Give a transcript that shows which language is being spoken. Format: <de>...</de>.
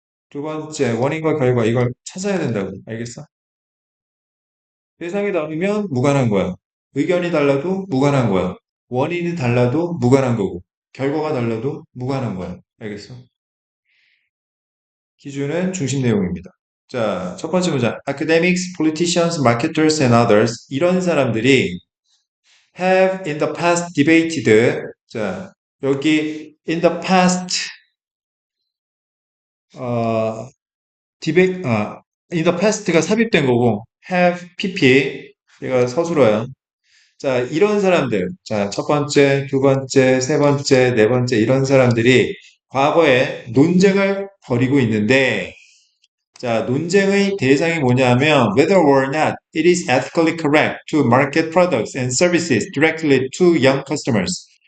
<ko>두 번째, 원인과 결과. 이걸 찾아야 된다고. 알겠어? 대상이 다르면 무관한 거야. 의견이 달라도 무관한 거야. 원인이 달라도 무관한 거고. 결과가 달라도 무관한 거야. 알겠어? 기준은 중심 내용입니다. 자, 첫 번째 문장.</ko> <en>Academics, politicians, marketers, and others.</en> <ko>이런 사람들이</ko> <en>have in the past debated.</en> <ko>자, 여기</ko> <en>in the past</en> <ko>어, in the past가 삽입된 거고 have pp 얘가 서술어야. 자, 이런 사람들. 자, 첫 번째, 두 번째, 세 번째, 네 번째 이런 사람들이 과거에 논쟁을 벌이고 있는데 자, 논쟁의 대상이 뭐냐면</ko> <en>whether or not it is ethically correct to market products and services directly to young customers.</en>